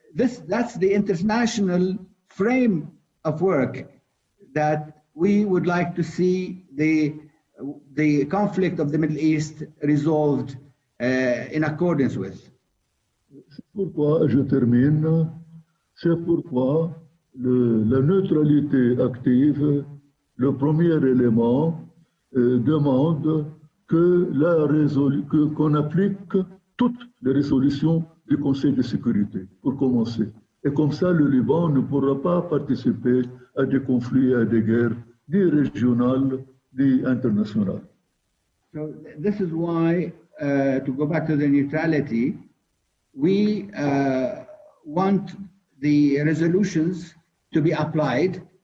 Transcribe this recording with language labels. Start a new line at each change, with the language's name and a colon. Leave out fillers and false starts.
English: that's the international frame of work that we would like to see the conflict of the Middle East resolved in accordance with.
French: C'est pourquoi, je termine, c'est pourquoi la neutralité active, le premier élément, demande qu'on applique toutes les résolutions du Conseil de sécurité, pour commencer. Et comme ça, le Liban ne pourra pas participer à des conflits, à des guerres, ni régionales, ni internationales.
English: So this is why, to go back to the neutrality, we want the resolutions to be applied.